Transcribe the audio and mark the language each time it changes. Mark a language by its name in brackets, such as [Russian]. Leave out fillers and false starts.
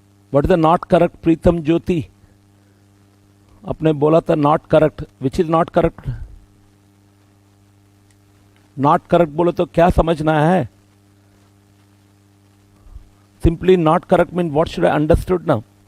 [English] What is the not correct, Preetham Jyoti? [Hindi] आपने बोला था [English] not correct. Which is not correct? Not correct [Hindi] बोलो तो क्या समझना है? [English] Simply not correct means what should I understood now?